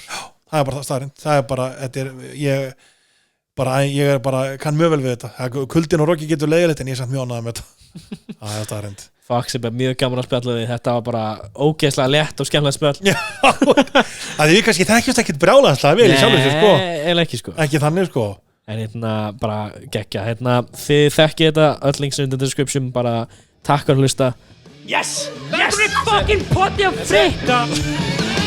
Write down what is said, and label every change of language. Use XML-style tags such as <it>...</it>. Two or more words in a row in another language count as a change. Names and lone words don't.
<is>Það er bara staðrind, það er bara, ég er bara, kann mjög vel við þetta, kuldin og rokki getur leiðilegt, en ég er samt mjög ánægður með þetta, það er staðrind. Fox er bara mjög gaman að spjalla við, þetta var bara ógeðslega létt og skemmtilega spjall. Já, það við kannski þekkjast ekkert brjálæðislega vel í sjálfur sér, sko. Nei, eiginlega ekki, sko. Ekki þannig, sko. En bara geggja, þið þekkið þetta, öll</is> <en>links in the description,</en> <is>bara takk fyrir að hlusta.</is> <en>Yes! Yes! Fucking put your frick!</en>